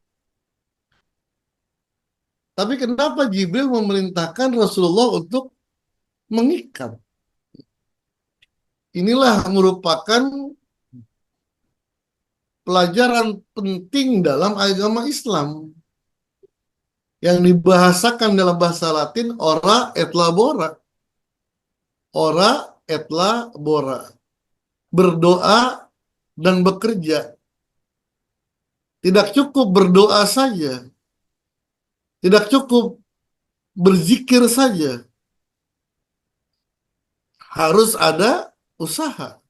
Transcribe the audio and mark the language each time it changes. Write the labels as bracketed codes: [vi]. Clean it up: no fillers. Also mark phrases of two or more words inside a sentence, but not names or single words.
[id] Tapi kenapa Jibril memerintahkan Rasulullah untuk mengikat? Inilah merupakan pelajaran penting dalam agama Islam yang dibahasakan dalam bahasa Latin [la] ora et labora. Ora et labora. [id] Berdoa dan bekerja. Tidak cukup berdoa saja. Tidak cukup berzikir saja. Harus ada usaha.